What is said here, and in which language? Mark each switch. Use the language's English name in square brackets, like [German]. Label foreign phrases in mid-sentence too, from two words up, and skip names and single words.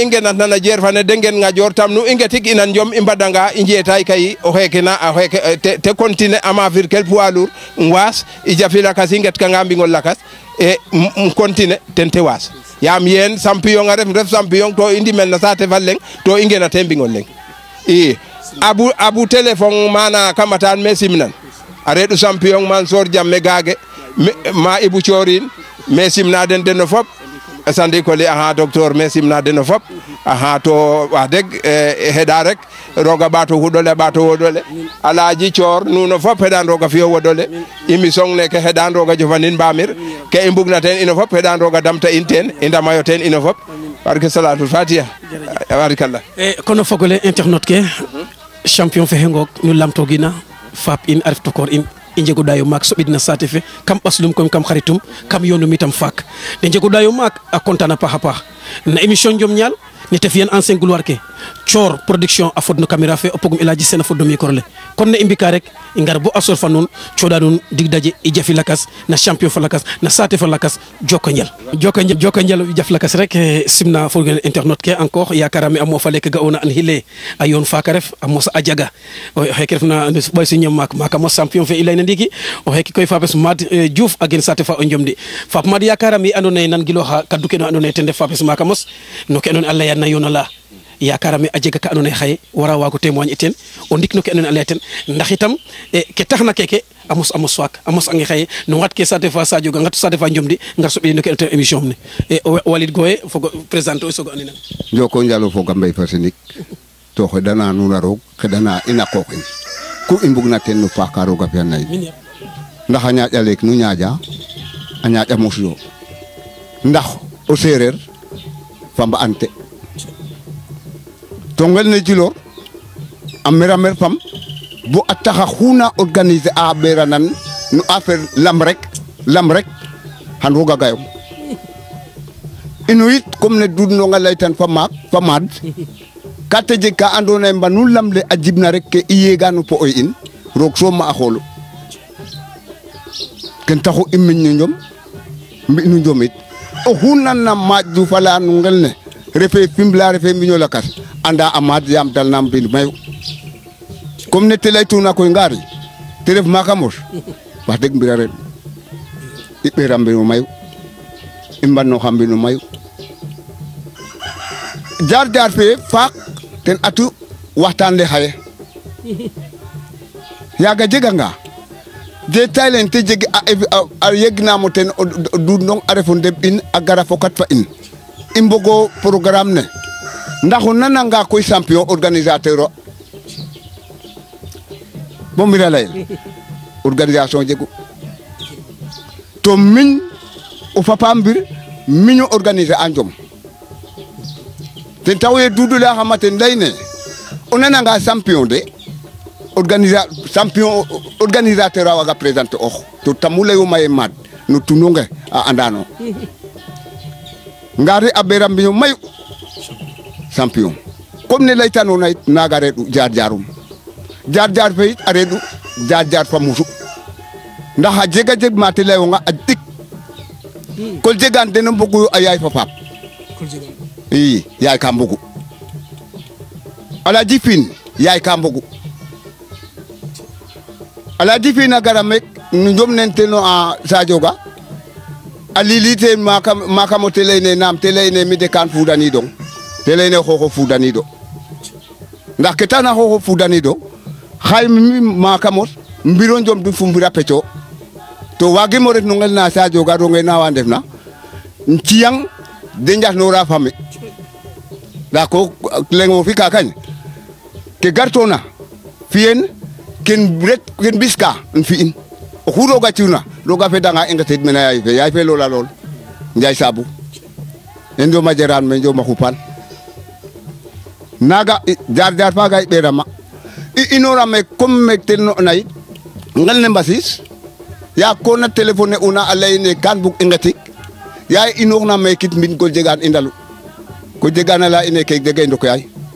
[Serer] ngenatna na jeer fane de ngen Ngadior tam nu i ngetik ina njom i mbadanga i njetay kay o xeke na te continuer a mafir kel [French] poids lourd [Serer] waas i jafi lakas i nget kanga mbingol lakas e continuer ten te waas yaam yeen champion a ref champion to i ndimel na saate fa leng to i ngenate mbingol leng i abu téléphone mana kamatan me simnan a reɗ'u champion Mansour Jamme gage ma Ibou Thiorin me simna den no fop sandi ko li aha docteur me simna den no fop aha to [Wolof] wax deg [Serer] heɗa rek roga ɓato huɗole ɓato woɗole Alaji Thior nuno fop heɗan roga fiyo woɗole émission ne ke heɗan roga jofanin mbamir ke i mbugna ten ino fop heɗan roga damta in ten i ndamayo ten ino fop barke [Arabic] صلاة الفاتحة [Serer] barakallah kono fogole internet ke champion fe hengok nu lamtogina fap in aref tokor in i njegoɗayo maak soɓidna saate fe kam ɓaslum koy kam xaritum kam yonum itam faak de njegoɗayo maak a content a paax a paax na émission njom ñaal nete fiyan [French] ancien gloire [Serer] ke Thior Production a fod no caméra fe o pogum Elaji Sène a fod no micro le kon ne i mbika rek i ngar bo a sor fa nuun coɗa nuun dig daje i jafi lakas na champion fa lakas na saate fa lakas joko njal jaf lakas rek simna fogole internet ke encore yakarame a mofa leke ga'ona an xile a yoon faaka ref a mosa a jaga o xeke refna ɓoy si ñam maaka mos champion fe i leyna ndiiki o xeke koy fapes Mad Diouf a gen saate fa o njomdi fap Mad yakarame i ando naye nan giloxa kaddu ke no ando naye ten ref fapes maaka mos no ke ando naye a leya na yoona la yakarame a jega ka ando naye xaye wara wago témoigne ten o ndik no ke ando naye a leya ten ndax itam ke taxna keke a mos faak a mos ange xaye no ngat ke saate fa Sadio ga ngat saate fa njomdi ngar soɓi no ke ando naye émission ne Walid Goye fogo présenter o sogo andina njoko njalo foga mbay fa sinik to xeɗana nuun a roog xeɗana ina qoox in ku i mbugna ten no paax ka roog a fi'an na in ndax a ñaaƴ aleek nu ñaaƴa a ñaaƴa mos yo ndax o seereer fa mba'ante to ngel ne Djilor a mer fam bo a taxa xuna organiser a ɓeranan no affaire lam rek xan roga gayong ino yit comme ne Doudou Ndong a laytan fa maad ka te jeg ka andoona yee mbanu lam le a jibna rek ke i yeegano po oy in roog soom ma a xoolu ken taxu i miñ no njom mbi no njom it oxu nanna Mad Diouf a laya no ngel ne refe Fimela refe mbiño lakas anda a maad yaam dalna mbind mayu comme ne te laytuna koy ngaari te ref maaka mos [Wolof] wax deg [Serer] mbira ren i ɓeera mbino mayu i mbanooxa mbino mayu jaar fe faak ten atu waxtaan le xaye yaaga jeganga détail len te jeg a yegnamo ten Doudou Ndong a refo ndeɓ in a gara fokat fa in i mbogo programme ne ndax o nananga koy champion organisateur o bo mbira leyel organisation jegu to miñ o fapa mbir miño organiser a njom ten taxu ye Doudou laya xama ten leyne o nananga champion de organisateur a waga présenter ox to tamu leyuma ye Mad no tunonge a andano ngari a ɓeera mbiño mayu champion comme ne laytanoona yit naaga reeɗu jaar jaarum jaar jaar fe yit a reeɗu jaar jaar fa musu ndax a jega jeg ma te layonga a dik kol jegaan den a mbogu a yaay fa faap i yaay ka mbogu Alaaji Fiin yaay ka mbogu Alaaji Fiin a gara mek nu njom nen teno a Sadio Ga a lilite makamo te leyne naam te leyne mi de kan fudanidong te leyne xooxo fudanido ndax ke taxna xooxo fudanido xay mi makamot mbiro njom du fu mbira peco to waagimo ret no ngel na Sadio Ga ronge na wa ndefna ciyang de njaxnora fami nda ko leng wo fi ka kañ ke gartona fiyen ken biska fi'in oxu roga ci'una roga fedanga i ngetid mene yaay fe loola lool Njaay Saabu i njoma jeraan me njoma xupan naga jaar jaar faga i ɓeerama i inoora me comme me telno'na yit ngel ne mbasis ya ko na téléphone una a layne kan bug i ngetik ya i inooxna me kit mbin ko jegaan i ndalu ko jegaan la ine ke dege ndok yaay